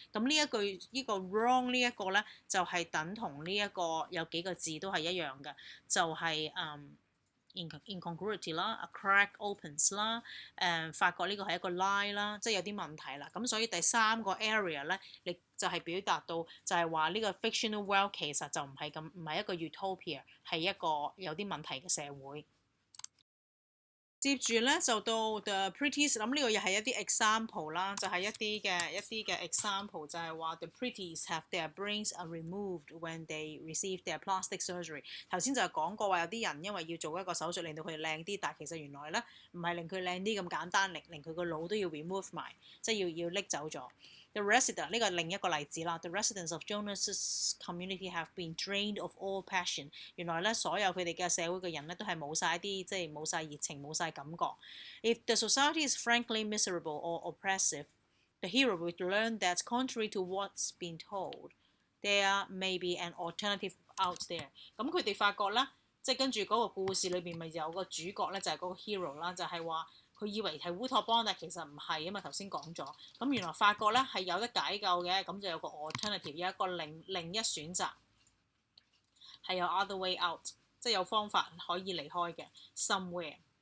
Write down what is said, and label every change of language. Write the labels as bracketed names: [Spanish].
[Cantonese] 咁呢一句呢個 wrong 呢一個咧就係等同呢一個有幾個字都係一樣嘅，就係incongruity 啦 ， [English] a crack opens [Cantonese] 啦，發覺呢個係一個 lie 啦，即係有啲問題啦。咁所以第三個 area 咧，你就係表達到就係話呢個 fictional world 其實就唔係一個 utopia， 係一個有啲問題嘅社會。接住咧就到 [English] the pretties， [Cantonese] 咁呢個又係一啲 [English] example 啦，就係一啲嘅 example， 就係話 the pretties have their brains removed when they receive their plastic surgery。 [Cantonese] 頭先就係講過話有啲人因為要做一個手術令到佢哋靚啲，但係其實原來咧唔係令佢靚啲咁簡單，令佢個腦都要 remove 埋，即係要拎走咗。 [English] The resident [Cantonese] 呢個另一個例子啦 [English] ，the residents of Jonas's community have been drained of all passion。 [Cantonese] 原來咧所有佢哋嘅社會嘅人咧都係冇晒啲即係冇晒熱情冇晒感覺。 [English] If the society is frankly miserable or oppressive, the hero will learn that contrary to what's been told, there may be an alternative out there。 [Cantonese] 咁佢哋發覺咧，即係跟住嗰個故事裏邊咪有個主角咧，就係嗰個 hero 啦，就係話。佢以為係烏托邦，但其實唔係啊嘛。頭先講咗，咁原來發覺咧係有得解救嘅，咁就有個 alternative， 有一個另一選擇，係有 [English] other way out， [Cantonese] 即係有方法可以離開嘅 somewhere。